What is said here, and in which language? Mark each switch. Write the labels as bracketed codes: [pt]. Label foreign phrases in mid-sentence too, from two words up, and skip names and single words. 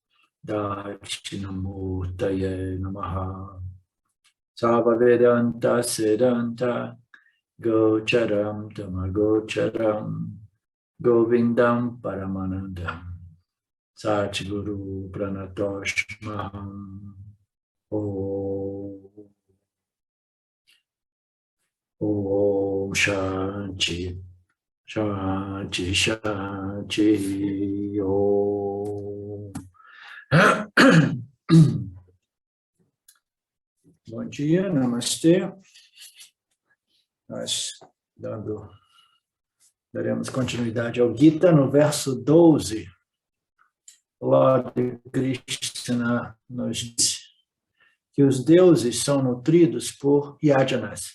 [sa] Dakshinamurtaye Namaha Sava Vedanta Siddhanta Gocharam Tamagocharam Govindam Paramanandam Satguru Pranatoshmaham Om Shanti Shanti Shanti Om. [pt] Bom dia, namastê. Nós daremos continuidade ao Gita no verso 12. Lord Krishna nos diz que os deuses são nutridos por yajanas.